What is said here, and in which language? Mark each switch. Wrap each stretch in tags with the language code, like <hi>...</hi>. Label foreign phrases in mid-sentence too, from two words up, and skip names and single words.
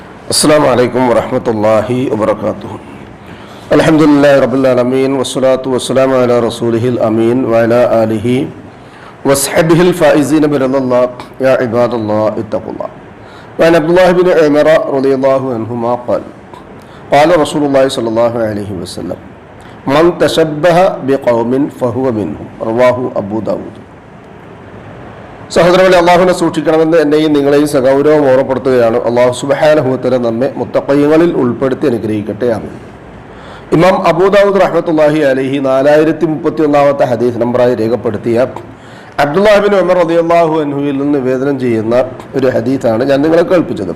<ar>السلام عليكم ورحمة الله وبركاته. الحمد لله رب العالمين والصلاة والسلام على رسوله الأمين وعلى آله وصحبه الفائزين برضا الله. يا عباد الله اتقوا الله. وعن عبد الله بن عمر رضي الله عنهما قال رسول الله صلى الله عليه وسلم من تشبه بقوم فهو منهم. رواه أبو داود.</ar> <ml>സഹോദരങ്ങളെ, അള്ളാഹുവിനെ സൂക്ഷിക്കണമെന്ന് എന്നെയും നിങ്ങളെയും സഗൗരവം ഓർമ്മപ്പെടുത്തുകയാണ്.</ml> <ar>الله سبحانه وتعالى</ar> <ml>നമ്മെ മുത്തഖീങ്ങളിൽ ഉൾപ്പെടുത്തി അനുഗ്രഹിക്കട്ടെ. ആമീൻ. ഇമാം അബൂ ദാവൂദ്</ml> <ar>رحمة الله عليه</ar> <ml>4031 ഹദീസ് നമ്പറായി രേഖപ്പെടുത്തിയ അബ്ദുല്ലാഹ് ഇബ്നു ഉമർ</ml> <ar>رضي الله عنه</ar> <ml>നിന്ന് നിവേദനം ചെയ്യുന്ന ഒരു ഹദീസാണ് ഞാൻ നിങ്ങളെ കേൾപ്പിച്ചത്.</ml>